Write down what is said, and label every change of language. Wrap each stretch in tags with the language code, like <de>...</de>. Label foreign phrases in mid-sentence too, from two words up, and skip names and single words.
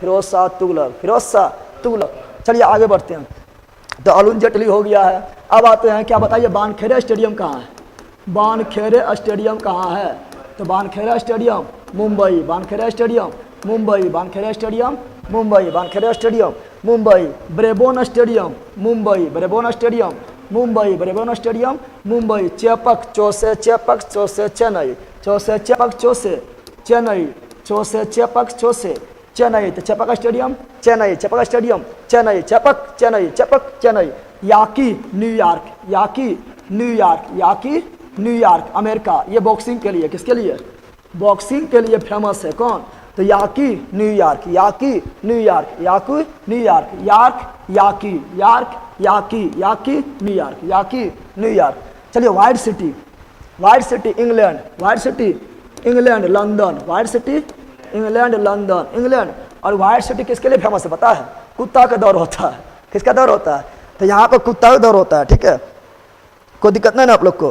<hi>फिरोज शाह तुगलक, फिरोज शाह तुगलक। चलिए आगे बढ़ते हैं, तो अरुण जेटली हो गया है। अब आते हैं, क्या बताइए वानखेड़े स्टेडियम कहाँ है? वानखेड़े स्टेडियम कहाँ है? तो वानखेड़े स्टेडियम मुंबई, वानखेड़े स्टेडियम मुंबई, वानखेड़े स्टेडियम मुंबई, वानखेड़े स्टेडियम मुंबई, ब्रेबोन स्टेडियम मुंबई, ब्रेबोन स्टेडियम मुंबई, ब्रेबोन स्टेडियम मुंबई, चेपक चौसे, चेपक चौसे चेन्नई, चौसे चेपक चौसे चेन्नई, चौसे चेपक चौसे चेन्नई, तो चेपक स्टेडियम चेन्नई, चेपक स्टेडियम चेन्नई, चेपक चेन्नई, चेपक चेन्नई। याकी न्यूयॉर्क, याकी न्यूयॉर्क, याकी न्यूयॉर्क अमेरिका। ये बॉक्सिंग के लिए, किसके लिए? बॉक्सिंग के लिए फेमस है। कौन? तो याकी न्यूयॉर्क, याकी न्यूयॉर्क, याकी न्यूयॉर्क, यार्क याकी, यार्क याकी, याकी न्यूयॉर्क, याकी न्यूयॉर्क। चलिए वाइट सिटी, वाइट सिटी इंग्लैंड, वाइट सिटी इंग्लैंड लंदन, वाइट सिटी इंग्लैंड लंदन इंग्लैंड। और वाइट सिटी किसके लिए फेमस है पता है? कुत्ता का दौर होता है। किसका दौर होता है? तो यहाँ पर कुत्ता का दौर होता है। ठीक है, कोई दिक्कत नहीं ना आप लोग को?</hi>